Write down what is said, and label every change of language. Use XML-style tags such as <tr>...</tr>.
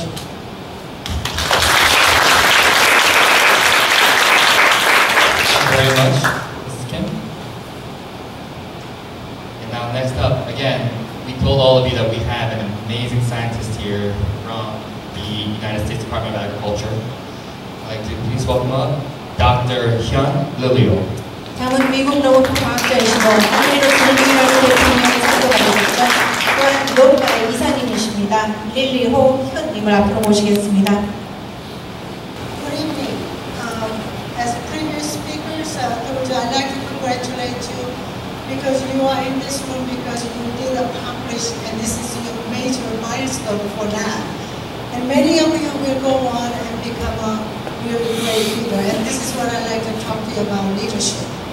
<en>Thank you very much, Mrs. Kim. And now next up, again, we told all of you that we have an amazing scientist here from the United States Department of Agriculture. I'd like to please welcome up Dr. Hyun Lilio.</en> <ko>다음은 미국 로봇 과학자이시고 아메리카 전쟁이라는 대통령의 상도 받으셨던 또한 로카의 이사님이십니다. 릴리호 현님을 앞으로 모시겠습니다.</ko> <en>Good evening. As previous speakers told you, I'd like to congratulate you because you are in this room because you did accomplish, and this is your major milestone for that. And many of you will go on and become a really great leader, and this is what I'd like to talk to you about leadership.</en>